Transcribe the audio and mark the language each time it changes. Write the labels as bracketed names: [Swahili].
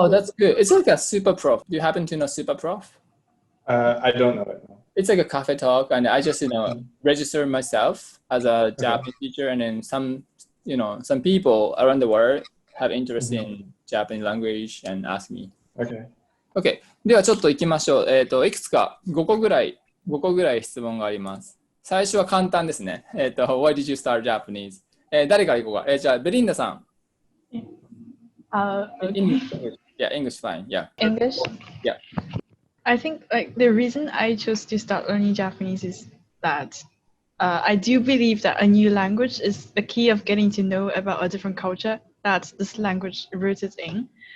[English] Oh, that's good. It's like a super prof. Do you happen to know super prof? I don't know it. No. It's like a Cafe Talk, and I just register myself as a Japanese teacher, and then some people around the world have interest in Japanese language and ask me. Okay. [Japanese] ではちょっと行きましょう。いくつか5個ぐらい質問があります。最初は簡単ですね。 [English] Why did you start Japanese? [Japanese] 誰から行こうか。じゃあベリンダさん。 [English] Yeah, English fine. Yeah. English? Yeah. I think like the reason I chose to start learning Japanese is that I do believe that a new language is the key of getting to know about a different culture that this language rooted in.